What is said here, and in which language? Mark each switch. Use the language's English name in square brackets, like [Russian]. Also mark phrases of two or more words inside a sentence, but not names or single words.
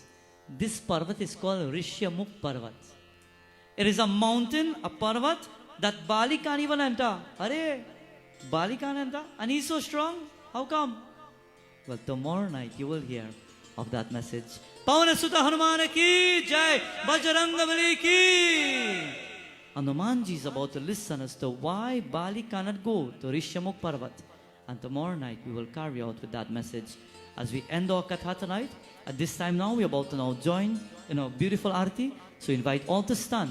[English] This Parvat is called Rishyamukh Parvat. It is a mountain, a Parvat, that Bali can't even enter. Arey, Bali can't enter. And he's so strong. How come? Well, tomorrow night you will hear of that message. [Hindi] Pavan Sutta Hanuman ki jai, Bajrang Bali ki. [English] Hanumanji is about to listen as to why Bali cannot go to Rishyamukh Parvat. And tomorrow night we will carry out with that message. As we end our Katha tonight, at this time now we're about to now join in our beautiful Aarti. So invite all to stand.